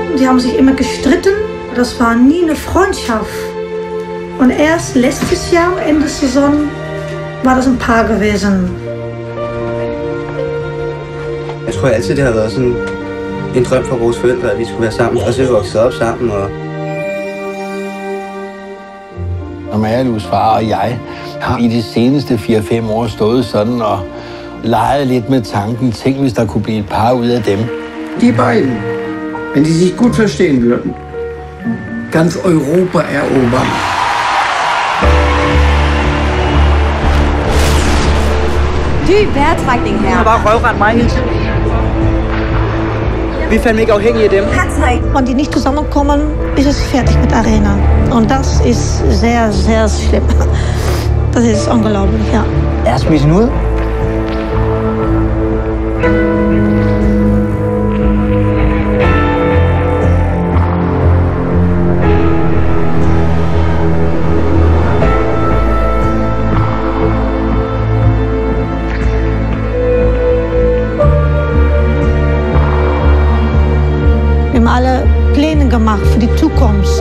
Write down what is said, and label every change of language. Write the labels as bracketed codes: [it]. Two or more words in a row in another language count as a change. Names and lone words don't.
[de] haben sich immer gestritten. Das war nie eine Freundschaft. Und erst letztes Jahr, Ende Saison, var das ein Paar gewesen. [da] Jeg tror altid, det har været sådan en drøm for vores forældre, at vi skulle være sammen. Og så er vi vokset op sammen. Og Marius far og jeg har i de seneste 4-5 år stået sådan og leget lidt med tanken. Tænk, hvis der kunne blive et par ud af dem. [de] Die beiden, wenn die sich gut verstehen würden, ganz Europa erobern. [da] Dyb vejrtrækning her. Han har bare røvret mig hele tiden. Vi er fandme ikke afhængige af dem. [de] Wenn die nicht zusammenkommen, ist es fertig mit Arena. Und das ist sehr, sehr schlimm. Das ist unglaublich, ja. [da] Er smidt hende ud. [de] Wir haben alle Pläne gemacht für die Zukunft.